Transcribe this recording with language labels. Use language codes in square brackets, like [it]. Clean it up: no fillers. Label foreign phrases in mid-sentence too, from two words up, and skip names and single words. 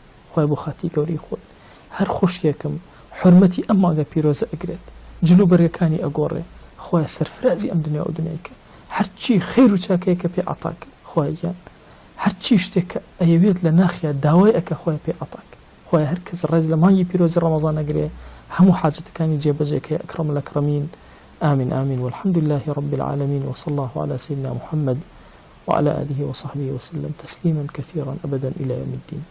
[ckb] خوای بۆ خاتی گەورەی خۆت هەر خۆشیەکەم حورمەتی ئەم مانگە پیرۆزە ئەگرێت، جلوبەرگەکانی ئەگۆڕێ، خوای سەرفرازی ئەم دنیا و دنیاکە. هەرچی خێر و چاکەیە کە پێ عەتاکە خوایان، هەرچی شتێک کە ئەیەوێت لە ناخیا داوای ئەکە خوای پێ عەتاکە. خوای هەر کەس ڕێز لە مانگی پیرۆزی ڕەمەزان ئەگرێ هەموو حاجەتەکانی جێبەجێکە. [ar] ئەکرەم الأکرەمین. آمين آمين والحمد لله رب العالمين وصلى الله على سيدنا محمد وعلى آله وصحبه وسلم تسليما كثيرا أبدا إلى يوم الدين.